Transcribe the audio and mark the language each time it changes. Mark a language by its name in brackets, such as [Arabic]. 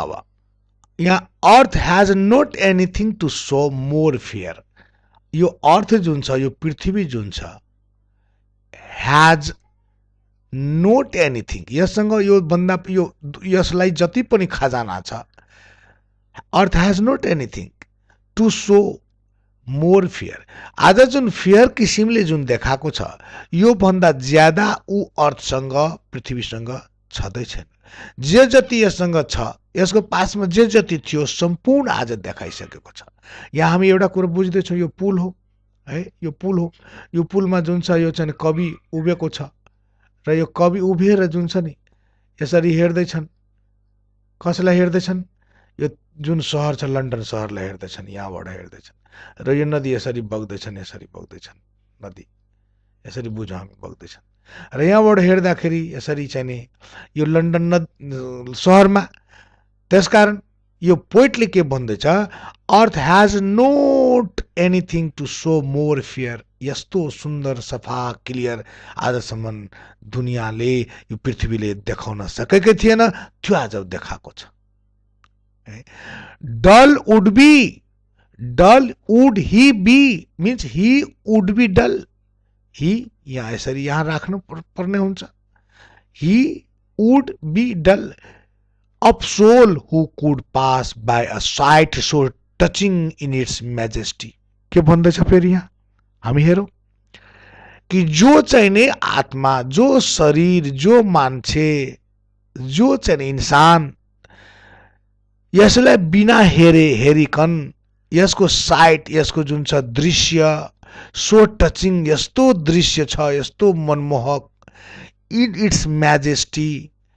[Nepali] अब यहाँ [English] Earth has not anything to show more fair. [Nepali] यो अर्थ जुन छ यो पृथ्वी जुन छ हैज नोट एनिथिङ, यससँग यो भन्दा यसलाई जति पनि खजाना छ, [English] Earth has not anything to show more fair. [Nepali] आज जुन फियर किसिमले जुन देखाएको छ यो भन्दा ज्यादा ऊ अर्थसँग पृथ्वीसँग छँदै छैन। जे जति यससँग छ, यसको पासमा जे जति थियो सम्पूर्ण आज देखाइसकेको छ। यहाँ हामी एउटा कुरो बुझ्दैछौँ, यो पुल हो है, यो पुल हो। यो पुलमा जुन छ यो चाहिँ कवि उभिएको छ र यो कवि उभिएर जुन छ नि यसरी हेर्दैछन्। कसलाई हेर्दैछन्? यो जुन सहर छ लन्डन सहरलाई हेर्दैछन्, यहाँबाट हेर्दैछन्। र यो नदी यसरी बग्दैछन्, यसरी बग्दैछन् नदी, यसरी बुझौँ हामी बग्दैछन्। र यहाँबाट हेर्दाखेरि यसरी चाहिँ नि यो लन्डन सहरमा। त्यसकारण यो पोइटले के भन्दैछ? [English] Earth has not anything to show more fair. [Nepali] यस्तो सुन्दर सफा क्लियर आजसम्म दुनियाँले यो पृथ्वीले देखाउन सकेकै थिएन, त्यो आज देखाएको छ। [English] Dull would be, dull would he be means he would be dull. [Nepali] ही यहाँ यसरी यहाँ राख्नु पर्ने हुन्छ। [English] He would be dull of soul who could pass by a sight so touching in its majesty। [Nepali] के भन्दैछ फेरि यहाँ हामी हेरौँ कि जो चाहिँ नि आत्मा, जो शरीर, जो मान्छे, जो चाहिँ इन्सान यसलाई बिना हेरिकन यसको साइट, यसको जुन छ दृश्य [English] so touching, [Nepali] यस्तो दृश्य छ, यस्तो मनमोहक [English] in its majesty,